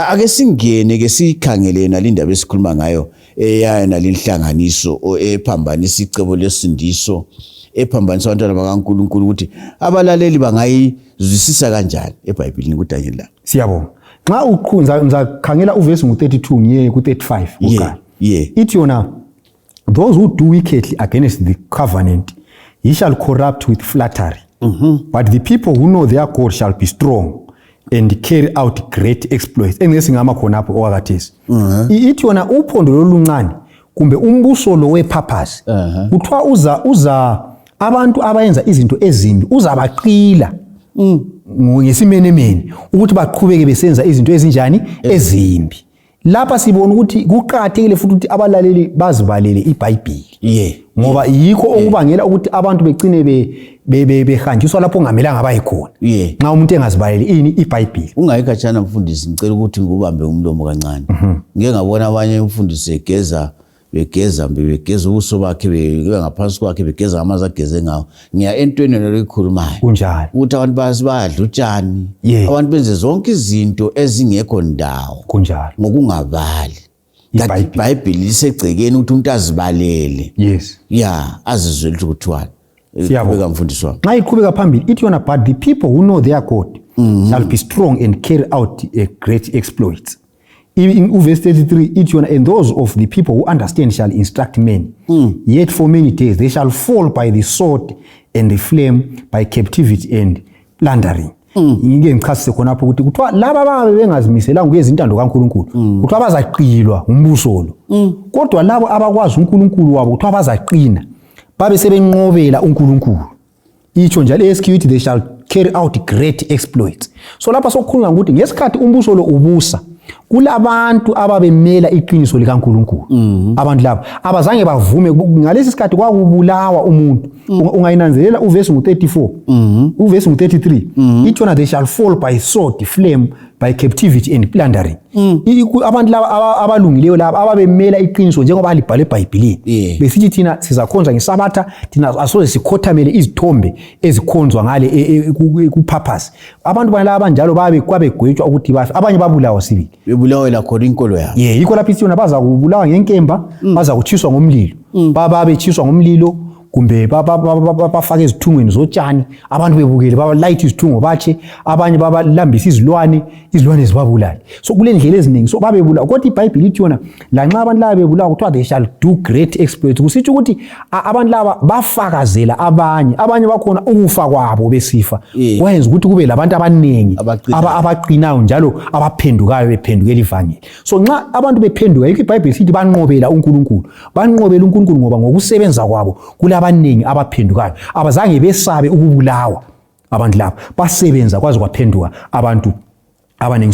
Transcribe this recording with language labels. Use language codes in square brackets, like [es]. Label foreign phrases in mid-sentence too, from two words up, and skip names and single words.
[nd] Ake singene ke sikhangele nalindaba esikhuluma ngayo eyana lenhlanganiso ephambanisa icebo lesindiso, ephambanisa abantwana bakaNkulunkulu ukuthi abalaleli bangayizwisisa kanjani eBhayibhelini kuDaniel la. Siyabonga. Nxa uqhunza ngizakhangela uvesi ngo32 ngiye ku35 uqala. Ithi yona, [en] those who do wickedly against the covenant, he shall corrupt with flattery. But the people who know their God shall be strong and carry out great exploits. [nd] Engesingama khonapho okwakathesi. Ithi yona uphondo loluncane kumbe umbuso lo wepurpose kuthiwa uza abantu abayenza izinto ezimbi uzabaqila ngesimenemene ukuthi baqhubeke besenza izinto ezinjani ezimbi. Lapha sibona ukuthi kuqhakathekile futhi ukuthi abalaleli bazibalele iBhayibheli, ngoba yikho okubangela ukuthi abantu begcine behanjiswa lapho ongamelanga bayikhona nxa umuntu engazibaleli iBhayibheli. Ungayikhatshana mfundisi, ngicela ukuthi ngubambe umlomo kancane. Ngeke ngabona abanye umfundisi begeza ubuso bakhe ngaphansi kwakhe begeza amanzi ageze ngawo. Ngiya entweni nelikhulumayo kunjalo ukuthi abantu bayadla utshani, abantu benze zonke izinto ezingekho ndawo kunjalo ngokungabali. iBhayibheli lisegcekeni ukuthi umuntu azibalele, azizwe ukuthi kuthiwani. Siyabonga mfundisi wami. Nxa iqhubeka phambili ithi yona, [en] but the people who know their God shall be strong and carry out great exploits. In verse 33, [nd] ithi yona, [en] and those of the people who understand shall instruct men. Yet for many days they shall fall by the sword and the flame, by captivity and plundering. [nd] Ngike ngichasise khonapho ukuthi kuthiwa laba ababe bengazimiselanga kuyeza intando kaNkulunkulu kuthiwa bazaqilwa umbuso lo. Kodwa labo abakwazi uNkulunkulu wabo kuthiwa bazaqina babe sebenqobela uNkulunkulu. Itsho njalo eScripture, [en] they shall carry out great exploits. [nd] So lapha sokukhuluma ukuthi ngesikhathi umbuso lo ubusa kulabantu ababemela iqiniso likaNkulunkulu. Abantu labo abazange bavume ngalesi sikhathi kwakubulawa umuntu. Ungayinanzelela uvesi ngo34 uvesi ngo33 ithi yona, [en] they shall fall by sword, flame, by captivity and plundering. [nd] Abantu laba abalungileyo laba ababemela iqiniso njengoba libhale eBhayibhelini besithi thina sizakhonza ngesabatha, thina asoze sikhothamele izithombe ezikhonzwa ngale kupurpose. Abantu balaba abanjalo kwabegwetshwa ukuthi bafe, abanye babulawa sibili, bebulawela khona inkolo yabo. Yikho lapho ithi yona bazakubulawa ngenkemba, bazakutshiswa ngomlilo, babetshiswa ngomlilo kumbe bafake izithungweni zotshani, abantu bebukele babalayitha izithungo batshe, abanye babalambisa izilwane zibabulale. So kule ndlela eziningi so babebulawa. Kodwa iBhayibheli ithi yona lanxa abantu laba bebulawa kuthiwa [en] they shall do great exploits. [nd] Kusitsho ukuthi abantu laba bafakazela abanye bakhona ukufa kwabo besifa kwayenza ukuthi kube labantu abaningi abaqinayo njalo abaphendukayo bephendukela ivangeli. So nxa abantu bephenduka iBhayibheli sithi banqobela uNkulunkulu ngoba ngokusebenza kwabo kula kulabaningi abaphendukayo abazange besabe ukubulawa abantu labo basebenza kwaze kwaphenduka abantu abaningi.